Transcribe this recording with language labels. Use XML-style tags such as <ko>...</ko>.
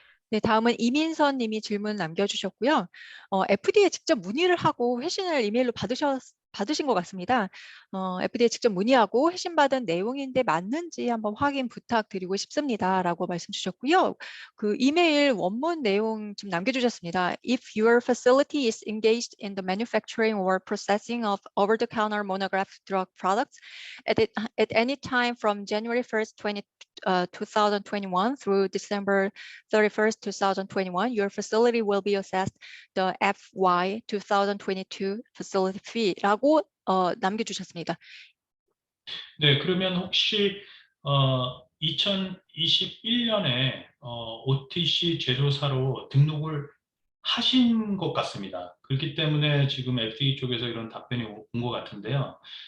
<ko>네, 다음은 이민선 님이 질문 남겨주셨고요. FDA에 직접 문의를 하고 회신을 이메일로 받으신 것 같습니다. FDA에 직접 문의하고 회신받은 내용인데 맞는지 한번 확인 부탁드리고 싶습니다라고 말씀 주셨고요. 그 이메일 원문 내용 좀 남겨주셨습니다.</ko> <en>If your facility is engaged in the manufacturing or processing of over-the-counter monograph drug products at any time from January 1st, 2021 through December 31st, 2021, your facility will be assessed the FY 2022 facility fee</en> <ko>라고 남겨주셨습니다. 네, 그러면 혹시 2021년에 OTC 제조사로 등록을 하신 것 같습니다. 그렇기 때문에 지금 FDA 쪽에서 이런 답변이 온 것 같은데요.</ko>